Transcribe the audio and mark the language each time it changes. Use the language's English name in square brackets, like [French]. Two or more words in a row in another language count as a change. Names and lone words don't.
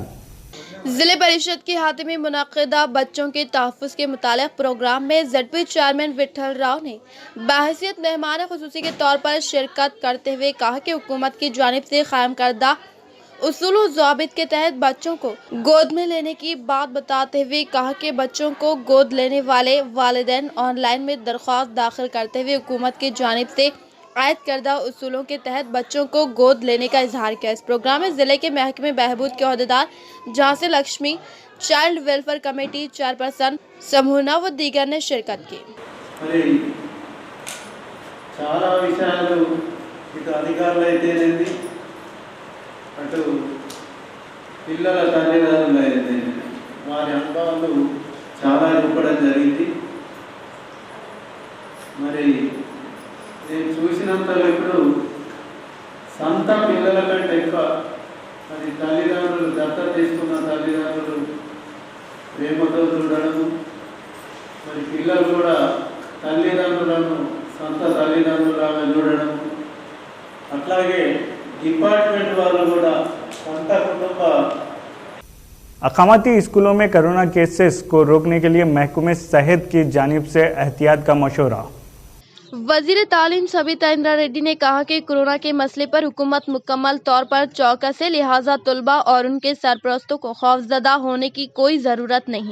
[Urdu] ضلع پریشد کے احاطے میں منعقدہ بچوں کے تحفظ کے متعلق پروگرام میں زیڈ پی چیئرمین وٹھل راؤ نے بحیثیت مہمان خصوصی کے طور پر شرکت کرتے ہوئے کہا کہ حکومت کی جانب سے قائم کردہ اصول و ضوابط کے تحت بچوں کو گود میں لینے کی بات بتاتے ہوئے کہا کہ بچوں کو گود لینے والے والدین آن لائن میں درخواست داخل کرتے ہوئے حکومت کی جانب سے عائد کردہ اصولوں کے تحت بچوں کو گود لینے کا اظہار کیا۔ اس پروگرام میں ضلع کے محکمہ بہبود کے عہدیدار جھانسی لکشمی، [English] Child Welfare Committee Chairperson [Urdu] سمونا و دیگر نے شرکت کی۔ [Telugu] చాలా విషయాలు ఇటు అధికారులు అయితేనేది, అటు పిల్లల తల్లిదండ్రులు అయితే వారి అనుభవాలు చాలా ఇవ్వడం జరిగింది। మరి నేను చూసినంతలో ఇప్పుడు సొంత పిల్లల కంటే ఎక్కువ మరి తల్లిదండ్రులు దత్తత తీసుకున్న తల్లిదండ్రులు ప్రేమతో చూడడము, మరి పిల్లలు కూడా తల్లిదండ్రులను సొంత తల్లిదండ్రులాగా చూడడం, అట్లాగే డిపార్ట్మెంట్ వాళ్ళు కూడా సొంత కుటుంబ [Urdu] اقامتی اسکولوں میں کورونا کیسز کو روکنے کے لیے محکمہ صحت کی جانب سے احتیاط کا مشورہ. وزیر تعلیم سبیتا اندرا ریڈی نے کہا کہ کورونا کے مسئلے پر حکومت مکمل طور پر چوکس ہے، لہٰذا طلبہ اور ان کے سرپرستوں کو خوفزدہ ہونے کی کوئی ضرورت نہیں.